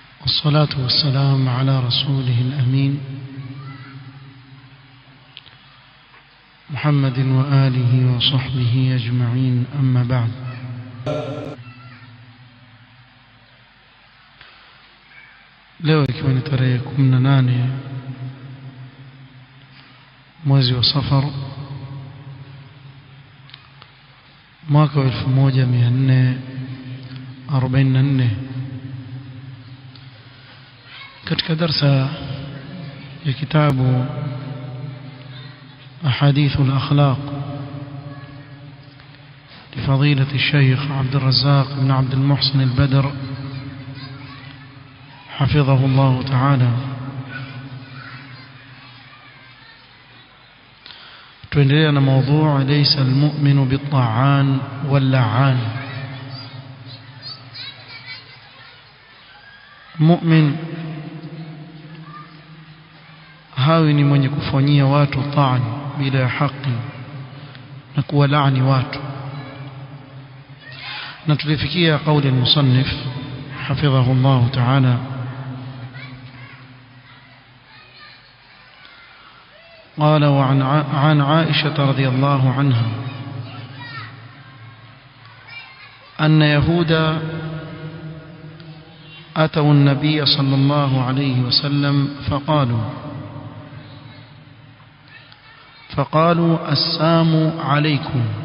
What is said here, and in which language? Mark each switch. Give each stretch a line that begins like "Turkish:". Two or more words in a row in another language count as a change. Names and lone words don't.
Arabic: والصلاة والسلام على رسوله الأمين محمد وآله وصحبه أجمعين أما بعد.
Swahili: leo ikiwa ni tarehe 18 mwezi wa Safar mwaka 1444 katika darsa ya kitabu
Arabic: أحاديث الأخلاق لفضيلة الشيخ عبد الرزاق بن عبد المحسن البدر حفظه الله تعالى. تندرينا موضوع ليس المؤمن بالطعان واللعان.
Swahili: مؤمن hawi ni mwenye kufanyia watu taan bila haki na kuwalaani watu. na tulifikia kauli
Arabic: المصنف حفظه الله تعالى قال عن عائشة رضي الله عنها أن يهودا أتوا النبي صلى الله عليه وسلم فقالوا السام عليكم.